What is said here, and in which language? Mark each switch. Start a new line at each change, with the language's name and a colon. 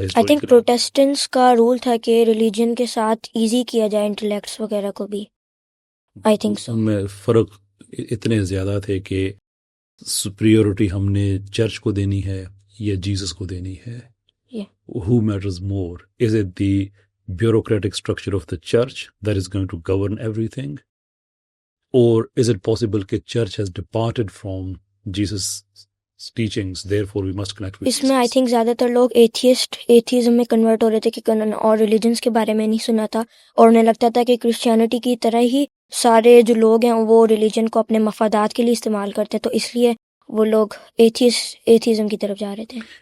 English: I think
Urdu: Protestants کا role تھا کہ ریلیجن کے ساتھ ایزی کیا جائے انٹلیکٹس وغیرہ کو بھی.
English: I think so
Urdu: ان میں فرق اتنے زیادہ تھے کہ سپریورٹی ہم نے چرچ کو دینی ہے یا جیسس کو دینی ہے.
English: Who matters more? Is it the bureaucratic structure of the church that is going to govern everything? Or is it possible that church has departed from Jesus' teachings, therefore we must connect with
Urdu: اس میں
English: Jesus? I think
Urdu: زیادہ تر لوگ atheism میں convert ہو رہے تھے کہ اور religions کے بارے میں نہیں سنا تھا، اور انہیں لگتا تھا کہ کرسچینٹی کی طرح ہی سارے جو لوگ ہیں وہ ریلیجن کو اپنے مفادات کے لیے استعمال کرتے ہیں، تو اس لیے وہ لوگ ایتھیزم کی طرف جا رہے تھے.